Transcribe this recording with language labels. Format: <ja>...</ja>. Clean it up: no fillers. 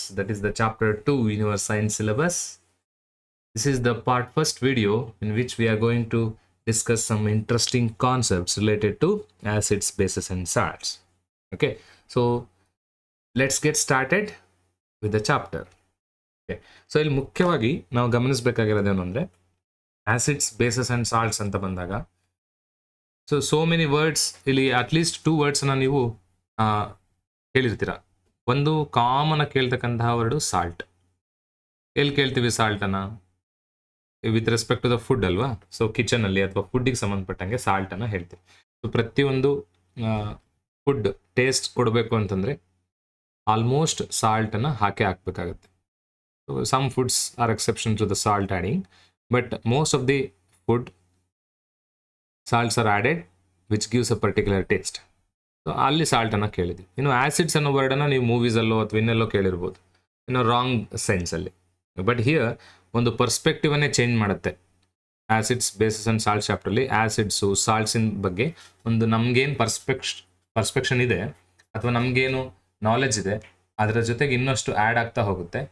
<en>That is the chapter 2 in your science syllabus. This is the part first video in which we are going to discuss some interesting concepts related to acids, bases, and salts. Okay, so let's get started with the chapter.</en> <kn>Okay, so ಇಲ್ಲಿ ಮುಖ್ಯವಾಗಿ ನಾವು ಗಮನಿಸಬೇಕಾಗಿರೋದೇನು ಅಂದರೆ acids bases and salts ಅಂತ ಬಂದಾಗ</kn> <en>so many words</en> <kn>ಇಲ್ಲಿ at least 2 ವರ್ಡ್ಸನ್ನ ನೀವು ಕೇಳಿರ್ತೀರ. ಒಂದು common ಆಗಿ ಕೇಳ್ತಕ್ಕಂತಹ ವರ್ಡು ಸಾಲ್ಟ್. ಎಲ್ಲಿ ಕೇಳ್ತೀವಿ ಸಾಲ್ಟನ್ನು?</kn> <en>with respect to the food</en> <kn>ಅಲ್ವಾ? ಸೊ ಕಿಚನಲ್ಲಿ ಅಥವಾ ಫುಡ್ಡಿಗೆ ಸಂಬಂಧಪಟ್ಟಂಗೆ ಸಾಲ್ಟನ್ನು ಹೇಳ್ತೀವಿ. ಸೊ ಪ್ರತಿಯೊಂದು ಫುಡ್ ಟೇಸ್ಟ್ ಕೊಡಬೇಕು ಅಂತಂದರೆ ಆಲ್ಮೋಸ್ಟ್ ಸಾಲ್ಟನ್ನು ಹಾಕಬೇಕಾಗುತ್ತೆ.</kn> <en>So some foods are exception to the salt adding, but most of the food salts are added which gives a particular taste.</en> <kn>So ಅಲ್ಲಿ ಸಾಲ್ಟನ್ನು ಕೇಳಿದ್ವಿ. ಇನ್ನು ಆ್ಯಸಿಡ್ಸ್ ಅನ್ನೋ ವರ್ಡನ್ನು ನೀವು ಮೂವೀಸಲ್ಲೋ ಅಥವಾ ಇನ್ನೆಲ್ಲೋ ಕೇಳಿರ್ಬೋದು, ಇನ್ನು ರಾಂಗ್ ಸೆನ್ಸಲ್ಲಿ. ಬಟ್ ಹಿಯರ್ ಒಂದು ಪರ್ಸ್ಪೆಕ್ಟಿವನ್ನೇ ಚೇಂಜ್ ಮಾಡುತ್ತೆ. Acids basis and salt ಚಾಪ್ಟ್ರಲ್ಲಿ acids ಸಾಲ್ಟ್ಸಿನ ಬಗ್ಗೆ ಒಂದು ನಮಗೇನು ಪರ್ಸ್ಪೆಕ್ಷನ್ ಇದೆ ಅಥವಾ ನಮಗೇನು ನಾಲೆಜ್ ಇದೆ ಅದರ ಜೊತೆಗೆ ಇನ್ನಷ್ಟು ಆ್ಯಡ್ ಆಗ್ತಾ ಹೋಗುತ್ತೆ.</kn>